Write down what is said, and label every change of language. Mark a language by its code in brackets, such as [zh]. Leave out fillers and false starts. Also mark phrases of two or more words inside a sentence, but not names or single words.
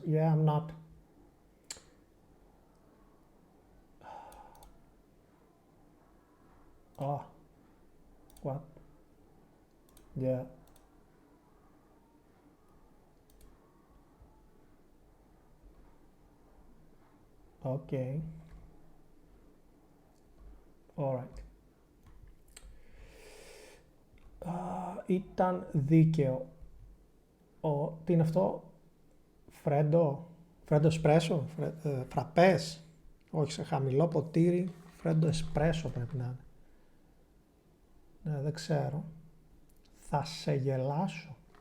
[en] Yeah, I'm not. Oh, what? Yeah. Okay. All right. [el] Ήταν δίκαιο. Τι είναι αυτό? Φρέντο εσπρέσο, φραπές. Όχι, σε χαμηλό ποτήρι. Φρέντο εσπρέσο πρέπει να είναι. Ναι, δεν ξέρω. Θα σε γελάσω.